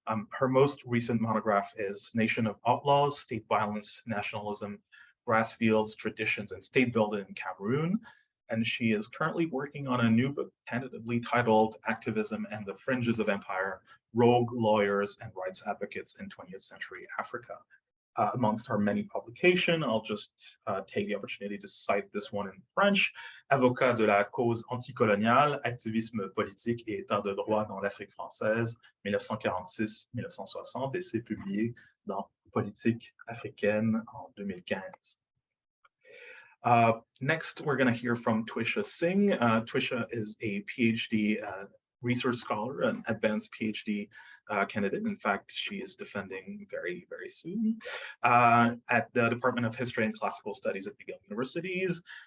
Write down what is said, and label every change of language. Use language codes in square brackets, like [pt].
[en] Her most recent monograph is Nation of Outlaws, State Violence, Nationalism, Grassfields, Traditions, and State Building in Cameroon. And she is currently working on a new book tentatively titled Activism and the Fringes of Empire, Rogue Lawyers and Rights Advocates in 20th Century Africa. Amongst her many publications, I'll just take the opportunity to cite this one in French, Avocat de la cause anticoloniale, activisme politique et état de droit dans l'Afrique française, 1946-1960, [fr] et c'est publié dans Politique africaine en 2015. [en] Next, we're going to hear from Twisha Singh. Twisha is a PhD research scholar, an advanced PhD candidate. In fact, she is defending very, very soon at the Department of History and Classical Studies at McGill Universities.